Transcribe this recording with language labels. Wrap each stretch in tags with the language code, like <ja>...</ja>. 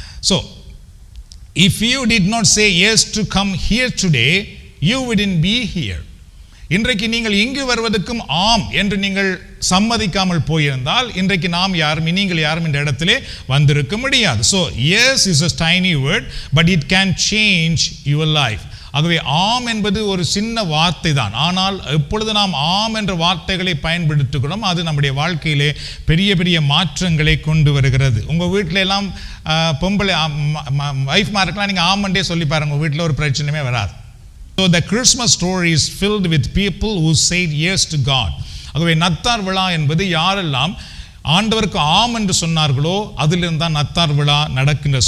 <en>So if you did not say yes to come here today, you wouldn't be here.</en> <ta>இன்றைக்கு நீங்கள் இங்கு வருவதற்கும் ஆம் என்று நீங்கள் சம்மதிக்காமல் போயிருந்தால் இன்றைக்கு நீங்கள் யாரும் இந்த இடத்திலே வந்திருக்க முடியாது.</ta> <en>So yes is a tiny word, but it can change your life.</en> <ta>ஆகவே ஆம் என்பது ஒரு சின்ன வார்த்தை தான், ஆனால் எப்பொழுது நாம் ஆம் என்ற வார்த்தைகளை பயன்படுத்துகிறோம் அது நம்முடைய வாழ்க்கையிலே பெரிய பெரிய மாற்றங்களை கொண்டு வருகிறது. உங்கள் வீட்டில எல்லாம் பொம்பளை வைஃப்மாருக்கெல்லாம் நீங்கள் ஆமண்டே சொல்லி பாருங்க, உங்கள் வீட்டில் ஒரு பிரச்சனையுமே வராது.</ta> <en>So the Christmas story is filled with people who said yes to God.</en> <ta>ஆகவே நத்தார் விழா என்பது யாரெல்லாம் ஆண்டவருக்கு ஆம் என்று சொன்னார்களோ அதிலிருந்து தான் நத்தார் விழா நடக்கின்றது.</ta>